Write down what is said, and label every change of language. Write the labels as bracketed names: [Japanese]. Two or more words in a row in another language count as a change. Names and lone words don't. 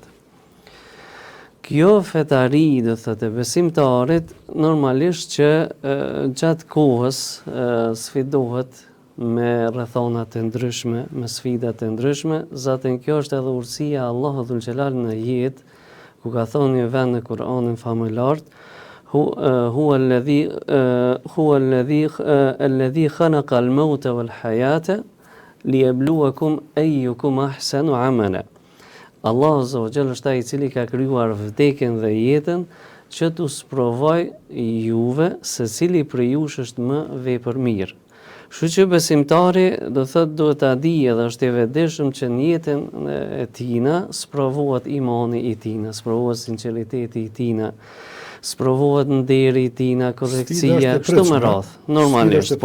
[Albanian] Kjo fetari, do thotë, besimtarit normalisht që gjatë kohës sfidohet me rrethona të ndryshme, me sfida të ndryshme, zaten kjo është edhe urësia e Allahut [Arabic] ذو الجلال [Albanian] në jetë, ku ka thonë një vend në Kur'anin famullar, [Arabic] هو الذي خلق الموت والحياة ليبلوكم أيكم أحسن عملا. الله عز وجل [Albanian] është ai i cili ka krijuar vdekjen dhe jetën që t'u sprovoj juve se cili prej jush është më vepër mirë. Kështu që besimtari do thotë duhet ta dijë dhe është i vetëdijshëm që në jetën e tina sprovohet imani i tina, sprovohet sinqeriteti i tina, sprovohet nderi i tina, korrektësia, çdo më radh, normalisht po.